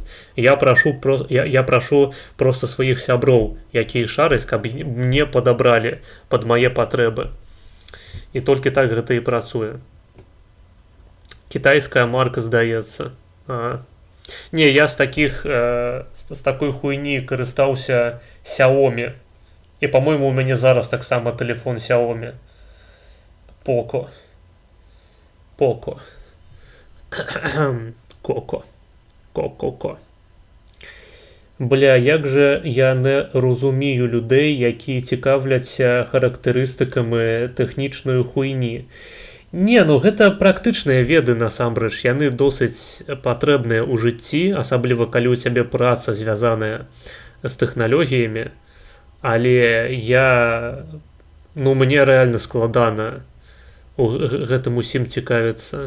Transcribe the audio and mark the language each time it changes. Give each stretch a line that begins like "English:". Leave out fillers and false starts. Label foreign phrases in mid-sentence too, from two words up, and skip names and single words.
Belarusian: Я прашу просто сваіх сяброў, якія шараць, каб мне падабралі пад мае патрэбы. І толькі так гэта і працуе. Кітайская марка, здаецца. Не, я з такой хуйні карыстаўся Xiaomi. І, по-моему, у мяне зараз таксама тэлефон Xiaomi. Poco. Коко.
Ukrainian: Бля, як же я не розумію людей, які цікавляться
Belarusian: характарыстыкамі тэхнічнай хуйні. Не, ну гэта практычныя веды насамрэч, яны досыць патрэбныя ў жыцці, асабліва калі ў цябе праца звязаная з тэхналогіямі. Але мне рэальна складана гэтым усім цікавіцца.